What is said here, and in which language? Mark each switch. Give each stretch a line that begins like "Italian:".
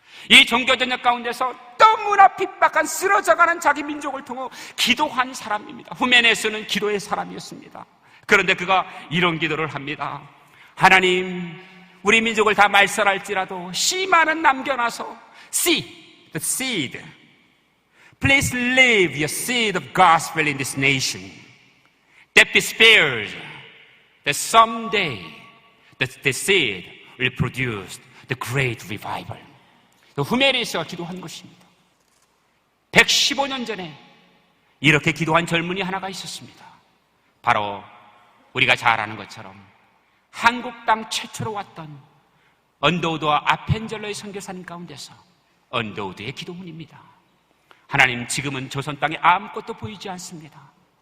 Korean: 이 종교전쟁 가운데서 너무나 핍박한 쓰러져가는 자기 민족을 통해 기도한 사람입니다. 후메니우스는 기도의 사람이었습니다. 그런데 그가 이런 기도를 합니다. 하나님, 우리 민족을 다 말살할지라도 씨만은 남겨놔서
English: See, the seed. Please leave your seed of gospel in this nation that be spared, that someday that the seed will produce the great revival.
Korean: 후메니우스가 기도한 것입니다. 115년 전에 이렇게 기도한 젊은이 하나가 있었습니다. 바로 우리가 잘 아는 것처럼 한국 땅 최초로 왔던 언더우드와 아펜젤러의 선교사님 가운데서 언더우드의 기도문입니다. 하나님, 지금은 조선 땅에 아무것도 보이지 않습니다.